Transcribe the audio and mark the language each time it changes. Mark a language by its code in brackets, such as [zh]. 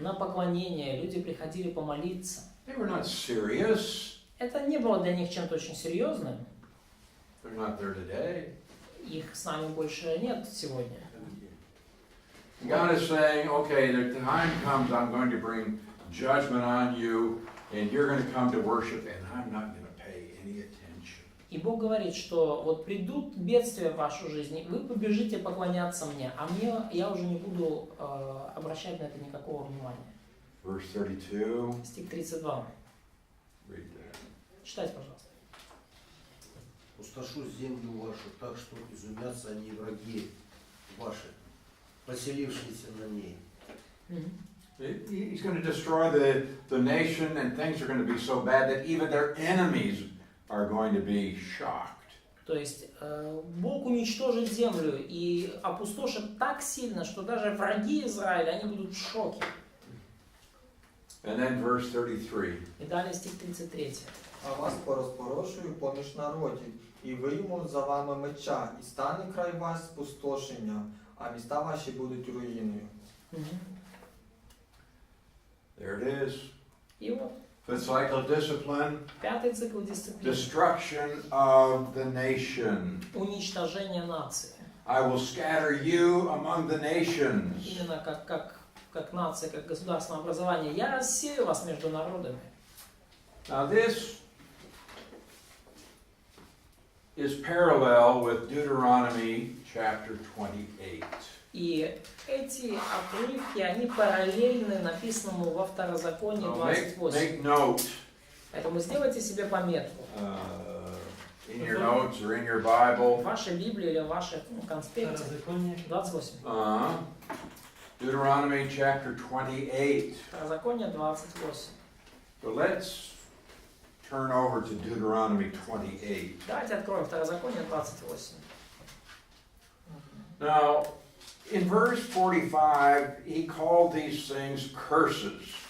[ru] на поклонение, люди приходили помолиться. [en] They were not serious. [ru] Это не было для них чем-то очень серьезным. [en] They're not there today. [ru] Их с нами больше нет сегодня. [en] God is saying, okay, the time comes, I'm going to bring judgment on you, and you're going to come to worship, and I'm not going to pay any attention. [ru] И Бог говорит, что вот придут бедствия в вашу жизнь, и вы побежите поклоняться мне, а я уже не буду обращать на это никакого внимания. [en] Verse 32. [ru] Стих 32. [en] Read that. [ru] Читайте, пожалуйста. Пустошу землю вашу, так что изумятся они враги ваши, поселившиеся на ней. [en] He's going to destroy the nation, and things are going to be so bad that even their enemies are going to be shocked. [ru] То есть Бог уничтожит землю и опустошит так сильно, что даже враги Израиля, они будут в шоке. [en] And then verse 33. [ru] И далее стих 33. [uk] А вас порозпорошую поміж народів, і вийму за вами меча, і стане край вас спустошення, а міста ваші будуть руїною. [en] There it is. [ru] И вот [en] The cycle of discipline, [ru] пятый цикл дисциплины. [en] destruction of the nation. [ru] Уничтожение нации. [en] I will scatter you among the nations. [ru] Именно как нация, как государственное образование. Я рассею вас между народами. [en] Now this is parallel with Deuteronomy chapter 28. [ru] И эти отрывки, они параллельны написанному во Второзаконии [en] So [ru] 28. [en] make note [ru] Поэтому сделайте себе пометку. [en] in your notes or in your Bible. [ru] В вашей Библии или в вашей конспекте. Второзаконие. 28. [en] Deuteronomy chapter 28. [ru] Второзаконие 28. [en] So let's turn over to Deuteronomy 28. [ru] Давайте откроем Второзаконие 28. [en] Now, in verse 45, he called these things curses.